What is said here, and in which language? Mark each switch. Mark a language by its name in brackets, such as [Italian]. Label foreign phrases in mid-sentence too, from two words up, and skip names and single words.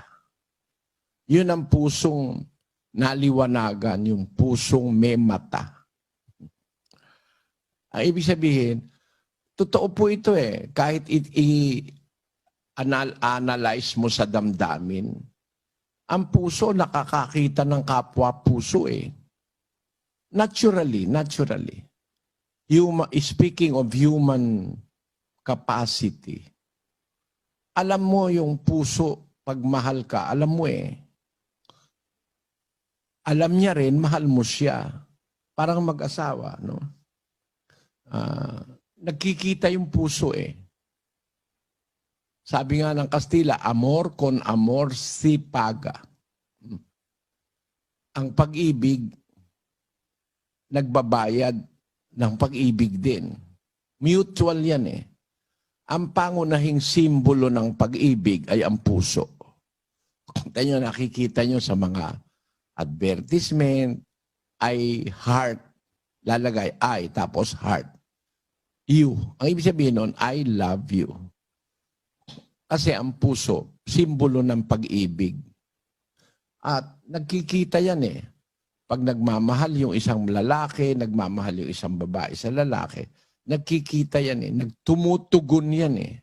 [Filipino] Yun ang pusong naliwanagan, yung pusong may mata. Ang ibig sabihin, totoo po ito kahit i-analyze mo sa damdamin, ang puso nakakakita ng kapwa puso Naturally. [English] Speaking of human capacity, [Filipino] alam mo yung puso, pag mahal ka, alam mo Alam niya rin, mahal mo siya. Parang mag-asawa, no? Nagkikita yung puso Sabi nga ng Kastila, [Spanish] amor con amor si paga. [Filipino] Ang pag-ibig, nagbabayad ng pag-ibig din. Mutual yan Ang pangunahing simbolo ng pag-ibig ay ang puso. Tayo nakikita nyo sa mga advertisement, ay heart. Lalagay I, tapos heart. You. Ang ibig sabihin nun, [English] I love you. [Filipino] Kasi ang puso, simbolo ng pag-ibig. At nagkikita yan eh. Pag nagmamahal yung isang lalaki, nagmamahal yung isang babae sa lalaki, nagkikita yan eh. Nagtumutugon yan eh.